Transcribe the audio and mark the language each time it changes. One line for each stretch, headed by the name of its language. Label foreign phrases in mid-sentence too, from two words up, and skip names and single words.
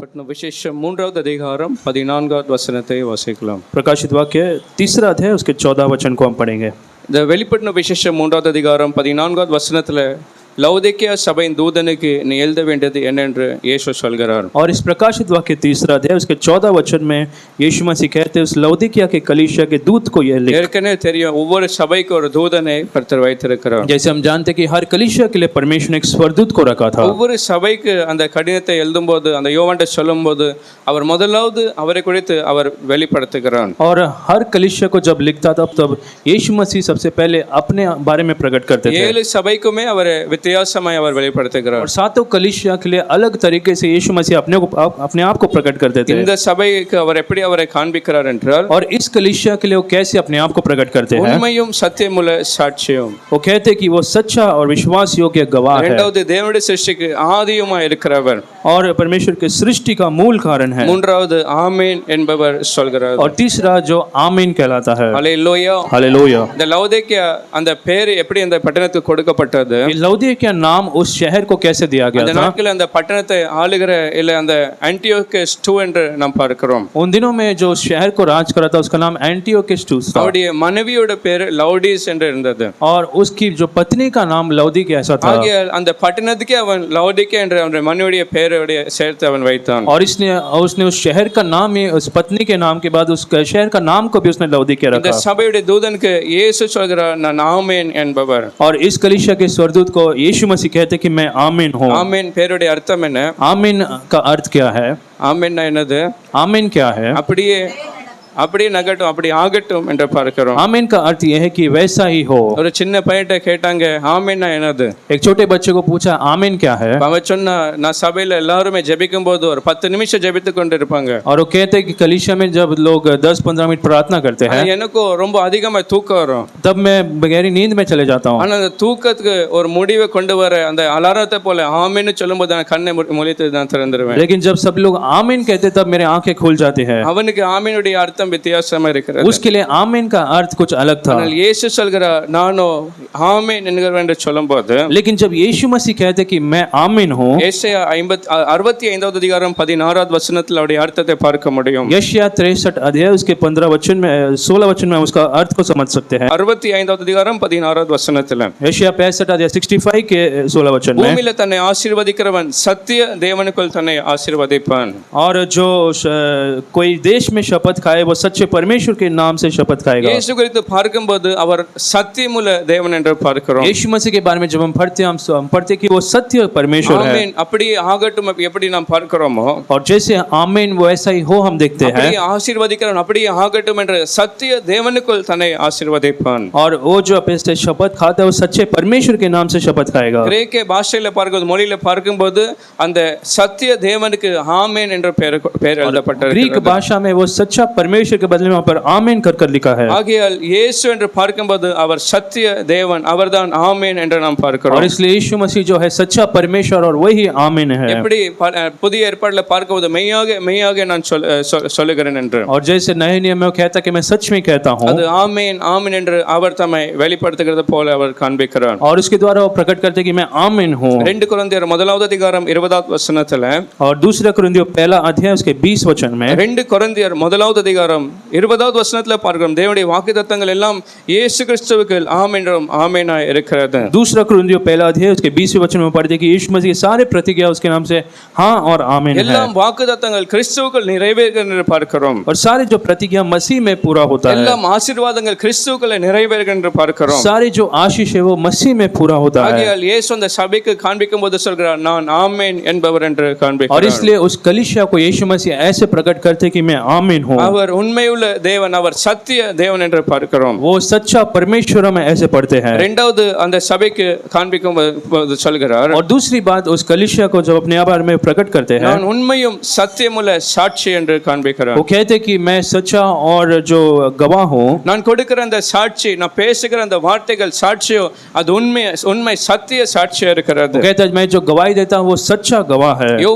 Tamil: விசேஷம் 3வது அதிகாரம் 14வது வசனத்தை வாசிக்கலாம்.
Hindi: प्रकाशित वाक्य 3 अध्याय उसके 14 वचन को हम पढ़ेंगे.
Tamil: இந்த வெளிப்படுத்தின விசேஷம் 3வது அதிகாரம் 14வது வசனத்தில் லவுதிக்கியா சபையின் தூதனுக்கு நீ எழுத வேண்டியது என்னென்று இயேசு சொல்கிறார்.
Hindi: और इस प्रकाशित वाक्य 3 अध्याय उसके 14 वचन में यीशु मसीह कहते हैं उस लौदीकिया के कलीसिया के दूत को यह लिख.
Tamil: ஏற்கனவே தெரியும் ஒவ்வொரு சபைக்கு ஒரு தூதனை கர்த்தர் வைத்திருக்கிறார்.
Hindi: जैसे हम जानते कि हर कलीसिया के लिए परमेश्वर ने एक स्वर्गदूत को रखा था.
Tamil: ஒவ்வொரு சபைக்கு அந்த கடிதத்தை எழுதும்போது அந்த யோவான்ட்ட சொல்லும்போது அவர் முதலாவது அவரை குறித்து அவர் வெளிப்படுத்துகிறார்.
Hindi: और हर कलीसिया को जब लिखता था तब यीशु मसीह सबसे पहले अपने बारे में प्रकट करते थे.
Tamil: 7 சபைக்குமே அவர் வித்தியாசமாய் அவர் வெளிப்படுத்துகிறார்.
Hindi: और सातों कलीसिया के लिए अलग तरीके से यीशु मसीह अपने आप को प्रकट करते थे.
Tamil: இந்த சபைக்கு அவர் எப்படி அவரை காண்பிக்கிறார் என்றால்
Hindi: और इस कलीसिया के लिए वो कैसे अपने आप को प्रकट करते हैं.
Tamil: உண்மையும் சத்தியமுள்ள சாட்சியும்.
Hindi: वो कहते हैं कि वो सच्चा और विश्वास योग्य गवाह है.
Tamil: இரண்டாவது தேவனுடைய சிருஷ்டிக்கு ஆதியுமாய் இருக்கிறவர்.
Hindi: और परमेश्वर के सृष्टि का मूल कारण है.
Tamil: மூன்றாவது ஆமென் என்பவர் சொல்கிறார்.
Hindi: और तीसरा जो आमीन कहलाता है.
Tamil: ஹல்லேலூயா.
Hindi: हालेलुया.
Tamil: இந்த லவுதிக்கியா அந்த பேர் எப்படி அந்த பட்டணத்துக்கு கொடுக்கப்பட்டது?
Hindi: लौदीकिया नाम उस शहर को कैसे दिया गया
Tamil: அந்த
Hindi: था?
Tamil: நாட்களில் அந்த பட்டணத்தை ஆளுகிற இல்ல அந்த ஆன்டியோகஸ் 2 என்று நாம் பார்க்கிறோம்.
Hindi: उन दिनों में जो शहर को राज करा था उसका नाम एंटियोकस था.
Tamil: அவருடைய மனைவியோட பேர் லவுடிஸ் என்று இருந்தது.
Hindi: और उसकी जो पत्नी का नाम लौदीकिया ऐसा था.
Tamil: ஆகையால் அந்த பட்டணத்துக்கு அவன் லவுதிக்கியா என்ற அவருடைய மனைவியுடைய பேரோட சேர்த்து அவன் வைத்தான்.
Hindi: और उसने उस शहर का नाम ही उस पत्नी के नाम के बाद उस शहर का नाम को भी उसने लौदीकिया
Tamil: இந்த
Hindi: रखा.
Tamil: சபையுடைய தூதனுக்கு இயேசு சொல்கிறார் நான் ஆமென் என்பவர்.
Hindi: और इस कलीसिया के स्वर्गदूत को यीशु मसीह कहते कि मैं आमीन हूँ.
Tamil: ஆமென் பேருடைய அர்த்தம் என்ன?
Hindi: आमीन का अर्थ क्या है?
Tamil: ஆமென்னா என்னது?
Hindi: आमीन क्या है?
Tamil: அப்படியே நகட்டும் அப்படி ஆகட்டும் என்று பார்க்கிறோம்.
Hindi: आमीन का अर्थ यह है कि वैसा ही हो.
Tamil: ஒரு சின்ன பையன்ட்ட கேட்டாங்க ஆமென்னா என்னது?
Hindi: एक छोटे बच्चे को पूछा आमीन क्या है?
Tamil: அவன் சொன்னா நான் சபையில எல்லாரும் ஜெபிக்கும் போது ஒரு 10 நிமிஷம் ஜெபித்து கொண்டு இருப்பாங்க.
Hindi: और वो कहते हैं कि कलीसिया में जब लोग 10-15 मिनट प्रार्थना करते हैं
Tamil: எனக்கும் ரொம்ப அதிகமா தூக்கம் வரும்.
Hindi: तब मैं गहरी नींद में चले जाता हूँ.
Tamil: ஆனா அந்த தூக்கத்துக்கு ஒரு முடிவை கொண்டு வர அந்த அலாரத்தை போல ஆமென்னு சொல்லும்போது நான் கண்ணை முழித்து நான் திறந்துருவேன்.
Hindi: लेकिन जब सब लोग आमीन कहते तब मेरे आंखें खुल जाती है.
Tamil: அவனுக்கு ஆமெனுடைய அர்த்தம் வித்தியாசமா இருக்கிறது.
Hindi: उसके लिए आमीन का अर्थ कुछ अलग था.
Tamil: ஆனால் இயேசு சொல்கிறார் நானோ ஆமென் என்கிறவன் என்று சொல்லும்போது
Hindi: लेकिन जब यीशु मसीह कहते कि मैं आमीन हूँ
Tamil: ஏசாயா 65வது அதிகாரம் 16வது வசனத்தில் அவருடைய அர்த்தத்தை பார்க்க முடியும்.
Hindi: यशायाह 63 अध्याय उसके 16 वचन में उसका अर्थ को समझ सकते हैं.
Tamil: 65வது அதிகாரம் 16வது வசனத்தில்
Hindi: यशायाह 65 अध्याय 65 के 16 वचन में
Tamil: பூமியில தன்னை ஆசீர்வதிக்கிறவன் சத்திய தேவனுக்குள் தன்னை ஆசீர்வதிப்பான்.
Hindi: और जो कोई देश में शपथ खाए वो सच्चे परमेश्वर के नाम से शपथ खाएगा.
Tamil: இயேசு குறித்து பார்க்கும்போது அவர் சத்தியமுள்ள தேவன் என்று பார்க்கிறோம்.
Hindi: यीशु मसीह के बारे में जब हम पढ़ते हैं हम पढ़ते कि वो सत्य परमेश्वर है.
Tamil: ஆமென் அப்படியே ஆகட்டும் எப்படி நாம் பார்க்கிறோமோ
Hindi: और जैसे आमीन वो ऐसा ही हो हम देखते हैं.
Tamil: அப்படியே ஆசீர்வதிக்கிறவன் அப்படியே ஆகட்டும் என்று சத்திய தேவனுக்குள் தன்னை ஆசீர்வதிப்பான்.
Hindi: और वो जो अपने शपथ खाता है वो सच्चे परमेश्वर के नाम से शपथ खाएगा.
Tamil: கிரேக்க பாஷையில பார்க்கும்போது மொழியில பார்க்கும்போது அந்த சத்திய தேவனுக்கு ஆமென் என்ற பெயர் எழுதப்பட்டிருக்கிறது.
Hindi: ग्रीक भाषा में वो सच्चा परमेश्वर के बदले में वहां पर आमीन कर लिखा है.
Tamil: ஆகையால் இயேசு என்று பார்க்கும்போது அவர் சத்திய தேவன் அவர்தான் ஆமென் என்று நாம் பார்க்கிறோம்.
Hindi: और इसलिए यीशु मसीह जो है सच्चा परमेश्वर और वही आमीन है.
Tamil: எப்படி புதிய ஏற்பாட்டில் பார்க்கும்போது மெய்யாக நான் சொல்லுகிறேன் என்று.
Hindi: और जैसे नए नियम में वो कहता कि मैं सच में कहता हूं
Tamil: அது ஆமென் ஆமென் என்று அவர் தம்மை வெளிப்படுத்துகிறது போல அவர் காண்பிக்கிறார்.
Hindi: और उसके द्वारा वो प्रकट करते कि मैं आमीन हूं.
Tamil: 2 கொரிந்தியர் 1வது அதிகாரம் 20வது வசனத்துல
Hindi: और दूसरा कुरिन्थियों 1 अध्याय उसके 20 वचन में
Tamil: 2 கொரிந்தியர் 1வது அதிகாரம் 20வது வசனத்துல பார்க்கிறோம் தேவனுடைய வாக்குத்தத்தங்கள் எல்லாம் இயேசு கிறிஸ்துவுக்கு ஆமென் என்றும் ஆமெனாய் இருக்கிறது.
Hindi: दूसरा कुरिन्थियों 1 अध्याय उसके 20वें वचन में पढ़ते कि यीशु मसीह सारे प्रतिज्ञा उसके नाम से हां और आमीन है.
Tamil: எல்லாம் வாக்குத்தத்தங்கள் கிறிஸ்துவுக்கு நிறைவேறுகிறது என்று பார்க்கிறோம்.
Hindi: और सारे जो प्रतिज्ञा मसीह में पूरा होता है.
Tamil: எல்லாம் ஆசீர்வாதங்கள் கிறிஸ்துவுக்குள்ள நிறைவேறுகிறது என்று பார்க்கிறோம்.
Hindi: सारे जो आशीष है वो मसीह में पूरा होता है.
Tamil: ஆகையால் இயேசு அந்த சபைக்கு காண்பிக்கும்போது சொல்கிறார் நான் ஆமென் என்பவர் என்று காண்பிக்கிறார்.
Hindi: और इसलिए उस कलीसिया को यीशु मसीह ऐसे प्रकट करते कि मैं आमीन हूं.
Tamil: அவர் உண்மையுள்ள தேவன் அவர் சத்திய தேவன் என்று பார்க்கிறோம்.
Hindi: वो सच्चा परमेश्वर में ऐसे पढ़ते हैं.
Tamil: இரண்டாவது அந்த சபைக்கு காண்பிக்கும்போது சொல்கிறார்
Hindi: और दूसरी बात उस कलीसिया को जब अपने बारे में प्रकट करते हैं
Tamil: நான் உண்மையும் சத்தியமுள்ள சாட்சி என்று காண்பிக்கிறார்.
Hindi: वो कहते कि मैं सच्चा और जो गवाह हूं.
Tamil: நான் கொடுக்கிற அந்த சாட்சி நான் பேசுகிற அந்த வார்த்தைகள் சாட்சியோ அது உண்மை சத்திய சாட்சியா இருக்கிறது.
Hindi: वो कहता है मैं जो गवाही देता हूं वो सच्चा गवाह है.